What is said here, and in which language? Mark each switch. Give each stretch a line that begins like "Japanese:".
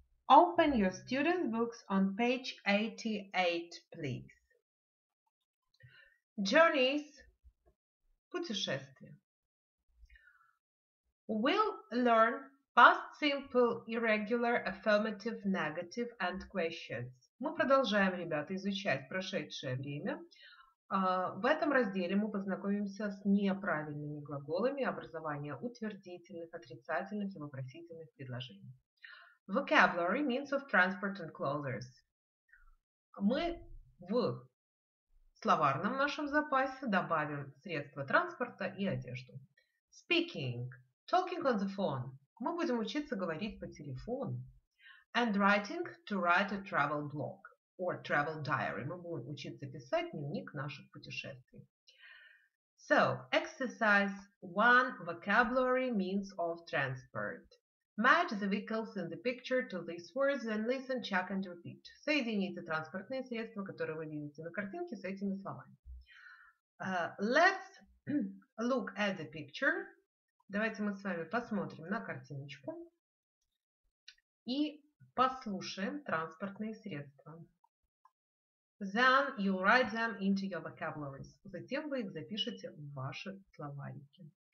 English: Open your student books on page 88, please.
Russian: Journeys – путешествия.
English: We'll learn past simple, irregular, affirmative, negative and questions.
Russian: Мы продолжаем, ребята, изучать прошедшее время. В этом разделе мы познакомимся с неправильными глаголами образования утвердительных, отрицательных и вопросительных предложений.
English: Vocabulary, means of transport and clothes.
Russian: Мы в словарном нашем запасе добавим средства транспорта и одежду.
English: Speaking, talking on the phone.
Russian: Мы будем учиться говорить по телефону.
English: And writing, to write a travel blog or travel diary.
Russian: Мы будем учиться писать дневник наших путешествий.
English: So, exercise 1, vocabulary, means of transport. Match the vehicles in the picture to these words and listen, check and repeat.
Russian: Соедините транспортные средства, которые вы видите на картинке, с этими словами.
English: Let's look at the picture.
Russian: Давайте мы с вами посмотрим на картиночку и послушаем транспортные средства.
English: Then you write them into your vocabularies.
Russian: Затем вы их запишете в ваши словарики.